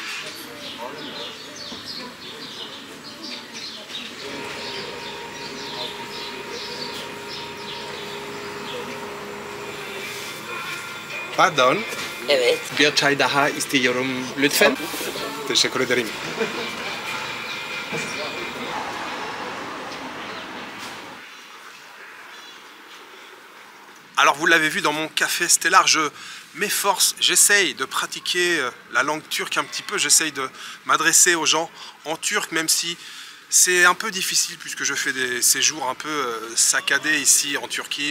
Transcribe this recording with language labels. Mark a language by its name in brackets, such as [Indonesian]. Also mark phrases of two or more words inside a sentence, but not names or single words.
[Turkish] Pardon. Evet. Bir çay daha istiyorum lütfen. Teşekkür ederim. [French] Alors vous l'avez vu dans mon café Stellar, je m'efforce, j'essaye de pratiquer la langue turque un petit peu, j'essaye de m'adresser aux gens en turc, même si c'est un peu difficile puisque je fais des séjours un peu saccadés ici en Turquie.